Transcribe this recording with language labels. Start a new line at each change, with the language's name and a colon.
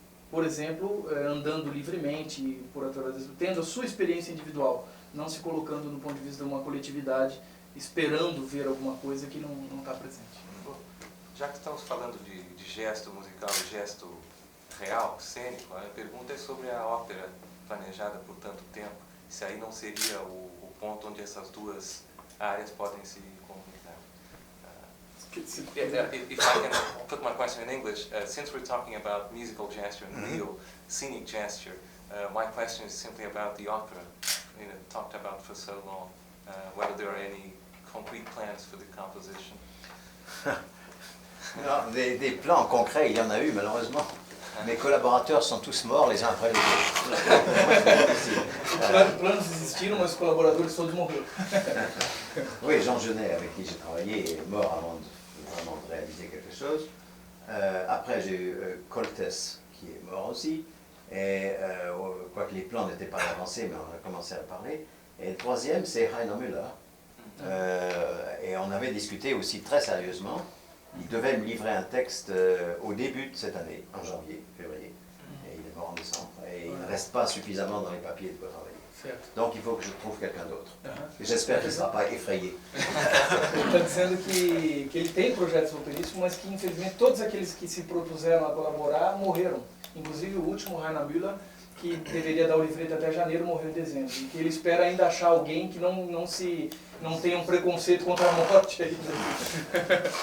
Portuguese: Por exemplo, andando livremente, tendo a sua experiência individual, não se colocando no ponto de vista de uma coletividade, esperando ver alguma coisa que não está presente. Já que estamos falando de gesto musical e gesto real, cênico, a pergunta é sobre a ópera planejada por tanto tempo. Se aí não seria o ponto onde essas duas áreas podem se comunicar.
English: If I can put my question in English, since we're talking about musical gesture and real scenic gesture, my question is simply about the opera, talked about for so long, whether there are any concrete plans for the composition.
French: Non, des plans concrets, il y en a eu malheureusement. Mes collaborateurs sont tous morts les uns après les autres.
Portuguese: Planos existiram, mas os colaboradores todos morreram.
French: Oui, Jean Genet, avec qui j'ai travaillé, est mort avant vraiment de réaliser quelque chose. Après, j'ai eu Coltès, qui est mort aussi. Et quoique les plans n'étaient pas avancés, mais on a commencé à parler. Et le troisième, c'est Heiner Müller. Et on avait discuté aussi très sérieusement. Il devait me livrer un texte au début de cette année, en janvier, février, et il est mort en décembre. Et il ne reste pas suffisamment dans les papiers de quoi travailler. Donc il faut que je trouve quelqu'un d'autre. Et j'espère qu'il ne sera pas effrayé.
Portuguese: Ele está dizendo que ele tem projetos operísticos, mas que infelizmente todos aqueles que se propuseram a colaborar morreram. Inclusive o último, Heiner Müller, que deveria dar o livreto até janeiro, morreu em dezembro. E que ele espera ainda achar alguém que não tenha um preconceito contra a morte ainda.